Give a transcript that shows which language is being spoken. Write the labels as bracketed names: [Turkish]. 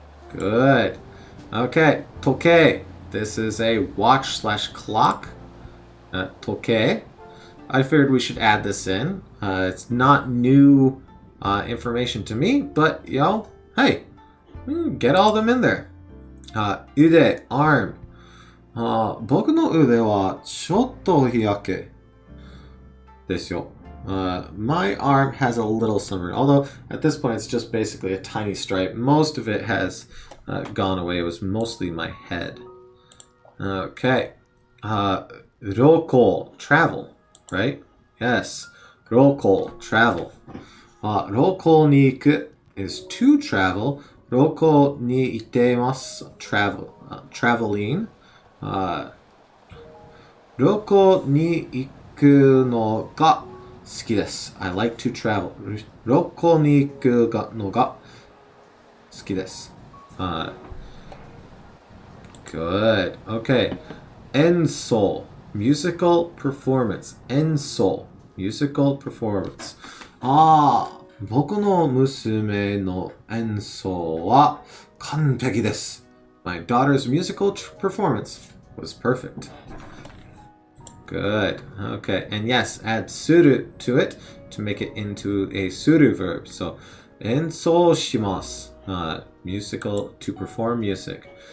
[English] Good. Okay, toke. This is a watch/clock. Toke. I figured we should add this in. It's not new information to me, but hey, get all of them in there. Ude, arm. [Japanese] 僕の腕はちょっと日焼けですよ. [English] My arm has a little sunburn, although at this point it's just basically a tiny stripe. Most of it has gone away. It was mostly my head. Okay. Roko, travel, right? Yes. Roko, travel. [Japanese] Roko ni iku [English] is to travel. [Japanese] Roko ni itemasu, [English] traveling. [Japanese] Roko ni iku no ga suki desu. [English] I like to travel. [Japanese] Roko ni iku no ga suki desu. [English] Good. Okay. [Japanese] Enso. [English] Musical performance. Enso. Musical performance. [Japanese] 僕の娘の演奏は完璧です. [English] My daughter's musical performance was perfect. Good. Okay. And yes, add suru to it to make it into a suru verb. So, [Japanese] 演奏します. [English] Musical, to perform music.